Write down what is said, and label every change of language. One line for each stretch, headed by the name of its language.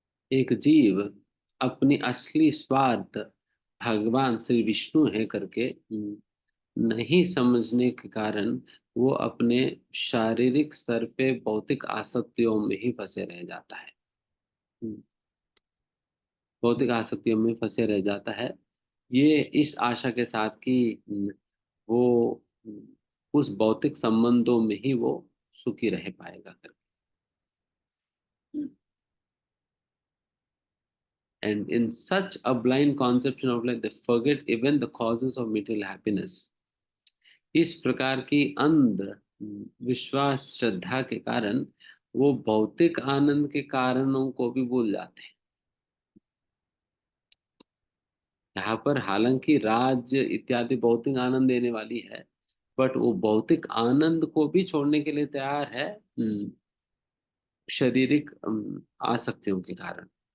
Hindi: एक जीव अपनी असली स्वार्थ भगवान श्री विष्णु है करके नहीं समझने के कारण वो अपने शारीरिक स्तर पे भौतिक आसक्तियों में ही फंसे रह जाता है। हम्म, भौतिक आसक्तियों में फंसे रह जाता है, ये इस आशा के साथ कि वो उस भौतिक संबंधों में ही वो सुखी रह पाएगा करके।
English: And in such a blind conception of life, they forget even the causes of material happiness.
Hindi: इस प्रकार की अंध विश्वास श्रद्धा के कारण वो भौतिक आनंद के कारणों को भी भूल जाते हैं। यहाँ पर हालांकि राज्य इत्यादि भौतिक आनंद देने वाली है, बट वो भौतिक आनंद को भी छोड़ने के लिए तैयार है शारीरिक आसक्तियों के कारण।